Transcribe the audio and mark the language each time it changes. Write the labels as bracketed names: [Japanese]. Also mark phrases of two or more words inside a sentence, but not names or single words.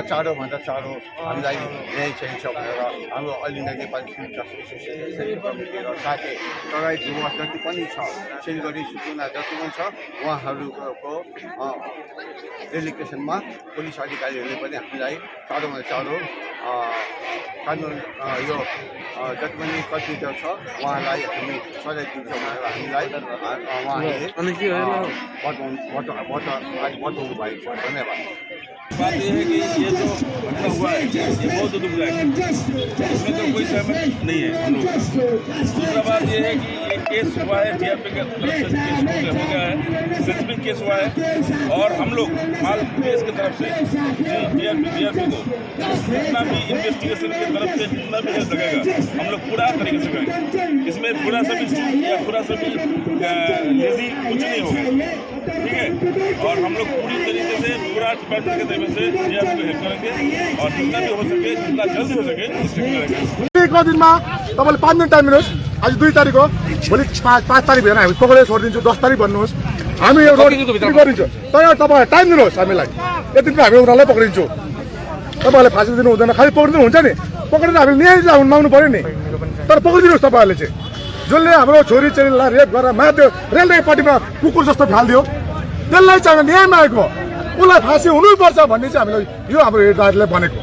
[Nepali] चाँडोभन्दा चाँडो हामीलाई न्याय चाहिन्छ भनेर हाम्रो अलिना नेपाली सिभिल जस्टिस एसोसिएसन कमिटी र साथै तराई डुवर्स जति पनि छ, सिलगढी सुकुना जति पनि छ, उहाँहरूको डेलिगेसनमा पुलिस अधिकारीहरूले पनि हामीलाई चाँडोभन्दा चाँडो कानुन यो जति पनि कर्तव्य छ उहाँलाई हामी सजाय दिन्छौँ भनेर हामीलाई उहाँले बताउनु भएको छ। धन्यवाद। [Hindi] बात यह है कि ये जो घटना हुआ है ये बहुत दुखदायक है, इसमें तो कोई सहमत नहीं है हम लोग। दूसरा बात यह है कि ये केस हुआ है जीआरपी की तरफ से, केस हो गया है, [English] specific case [Hindi] हुआ है, और हम लोग माल केस की तरफ से जीआरपी को जितना भी इन्वेस्टिगेशन की तरफ से जितना भी हेल्प लगेगा हम लोग पूरा तरीके से करेंगे। इसमें थोड़ा सा भी चूक या थोड़ा सा भी लेजी कुछ नहीं होगा, ठीक है। और हम लोग पूरी तरीके से पूरा डिपार्टमेंट के तरीके से जीआरपी को हेल्प करेंगे और जितना भी हो सके, जितना जल्दी हो सके उसके करेंगे। एक दिन में [Nepali] तपाईँले 5 दिन टाइम दिनुहोस्। आज 2 तारिक हो, भोलि 5 तारिक भएन, हामी पक्रेर छोडिदिन्छु। 10 तारिक भन्नुहोस्, हामी यो रोड गरिदिन्छु। तर तपाईँलाई टाइम दिनुहोस्, हामीलाई यति दिनमा हामी उनीहरूलाई पक्रिदिन्छौँ। तपाईँहरूले फाँसी दिनु हुँदैन, खालि पक्रिदिनु हुन्छ नि, पक्रेर हामीले न्याय माग्नु पऱ्यो नि। तर पक्रिदिनुहोस् तपाईँहरूले चाहिँ, जसले हाम्रो छोरी चेलीलाई रेप गरेर माथि रेलवेपट्टिमा कुकुर जस्तो फालिदियो, त्यसलाई चाहिँ न्याय मागेको, उसलाई फाँसी हुनुपर्छ भन्ने चाहिँ हामीलाई यो हाम्रो दाजुले भनेको।